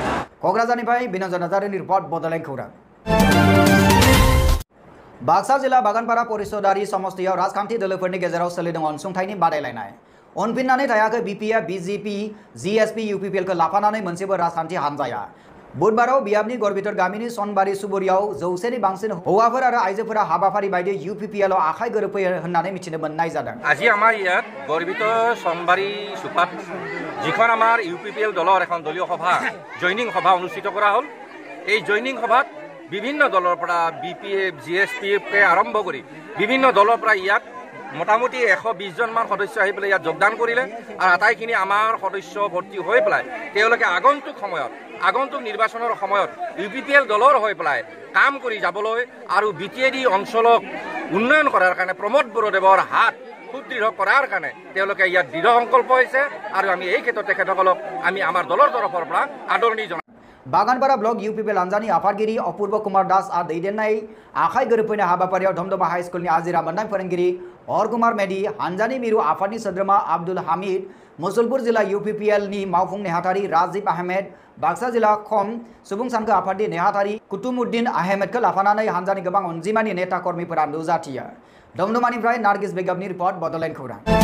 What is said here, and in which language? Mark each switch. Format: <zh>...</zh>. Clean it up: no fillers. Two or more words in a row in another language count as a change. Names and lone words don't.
<brx>क'क्राझारनिफ्राय बिन'जन नार्जारिनि रिपर्ट बड'लेण्ड खौरां। बाक्सा जिल्ला बागानपारा परिषदारि समष्टियाव राजखान्थि दोलोफोरनि गेजेराव सोलिदों अनसुंथाइनि बादायलायनाय। उनफिननानै थायाखै BPF BJP GSP UPPL खौ लाफानानै मोनसेबो राजखान्थि हान्जाया। बुधबाराव बियाबनि गरबितर गामिनि सनबारि सुबुरियाव 100 नि बांसिन हौवाफोर आरो आइजोफोरा हाबाफारि बायदि UPPL आव आखाइ गोरोबफैयो होननानै मिथिनो मोननाय जादों।</brx> <as>আজি আমাৰ ইয়াত গৰবিতৰ সনবাৰী সুপাত যিখন আমাৰ UPPL দলৰ এখন দলীয় সভা জয়নিং সভা অনুষ্ঠিত কৰা হ'ল। এই জয়নিং সভাত বিভিন্ন দলৰ পৰা BPF GSP কে আৰম্ভ কৰি বিভিন্ন দলৰ পৰা ইয়াত মোটামুটি 120 জনমান সদস্য আহি পেলাই ইয়াত যোগদান কৰিলে আৰু আটাইখিনি আমাৰ সদস্য ভৰ্তি হৈ পেলাই তেওঁলোকে আগন্তুক নিৰ্বাচনৰ সময়ত UPPL দলৰ হৈ পেলাই কাম কৰি যাবলৈ আৰু BTAD অঞ্চলক উন্নয়ন কৰাৰ কাৰণে প্ৰমোদ বড়োদেৱৰ হাত সুদৃঢ় কৰাৰ কাৰণে তেওঁলোকে ইয়াত দৃঢ় সংকল্প হৈছে আৰু আমি এই ক্ষেত্ৰত তেখেতসকলক আমি আমাৰ দলৰ তৰফৰ পৰা আদৰণি জনাই</as> <brx>बागानपारा ब्लक UPPL हान्जानि आफादगिरि अपूर्व कुमार दास आ दैदेननाय आखाइ गोरोबफैनाय हाबाफारियाव धमधमा हाई स्कुलनि आजिरा मोननाय फोरोंगिरि अरकुमार मेधि हान्जानि मिरु आफादनि सोद्रोमा आब्दुल हामिद मुसलपुर जिल्ला UPPL नि मावफुं नेहाथारि राजिब आहमेद बाक्सा जिल्ला खम सुबुं सानखो आफादनि नेहाथारि कुतुमुद्दिन आहमेदखौ लाफानानै हान्जानि गोबां अनजिमानि नेता कर्मीफोरा नुजाथियो धमधमानिफ्राय नार्गिस बेगमनि रिपर्ट बड'लेण्ड खौरां</brx>